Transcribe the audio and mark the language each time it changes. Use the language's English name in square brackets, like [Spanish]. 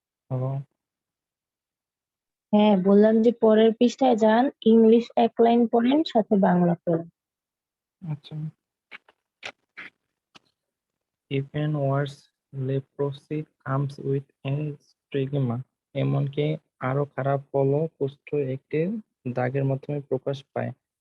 [Bangla] Hello? হ্যাঁ, বললাম যে পরের পৃষ্ঠায় যান, ইংলিশ এক লাইন পড়েন, সাথে বাংলা পড়েন। আচ্ছা। [English] Even worse, leprosy comes with a stigma. [Bangla] এমনকি আরো খারাপ হলো, কুষ্ঠ একটি দাগের মাধ্যমে প্রকাশ পায়।